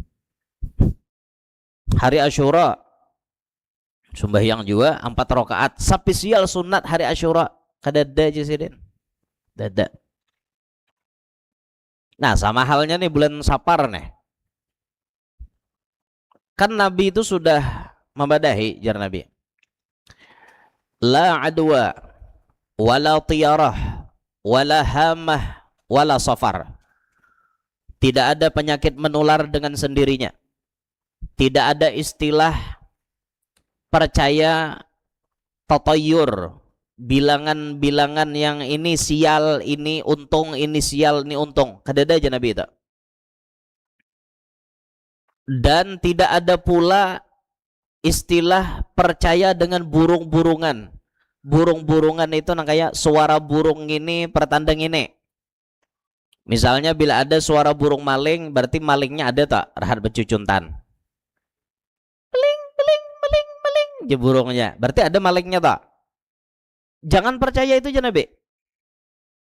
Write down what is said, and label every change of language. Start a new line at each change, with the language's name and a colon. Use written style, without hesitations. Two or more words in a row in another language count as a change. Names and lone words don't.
Indonesian: Hari Asyura sembahyang juga 4 rakaat. Spesial sunat hari Asyura.
Banjar: Kadada aja sih Den. Dada.
Indonesian: Nah sama halnya nih bulan Sapar nih.
Banjar: Kan Nabi itu sudah membadahi jar Nabi.
Arabic: لا عدوى ولا طيرة ولا هامة ولا صفر.
Indonesian: Tidak ada penyakit menular dengan sendirinya. Tidak ada istilah percaya tatayur, bilangan-bilangan yang ini sial, ini untung, ini sial, ini untung.
Banjar: Kadada aja Nabi itu.
Indonesian: Dan tidak ada pula istilah percaya dengan burung-burungan. Burung-burungan itu nang kayak suara burung ini pertanda ini. Misalnya bila ada suara burung maling, berarti malingnya ada tak?
Banjar: Rahat becucuntan. Meling, meling, meling, meling.
Indonesian: Je burungnya. Berarti ada malingnya tak? Jangan percaya itu aja Nabi.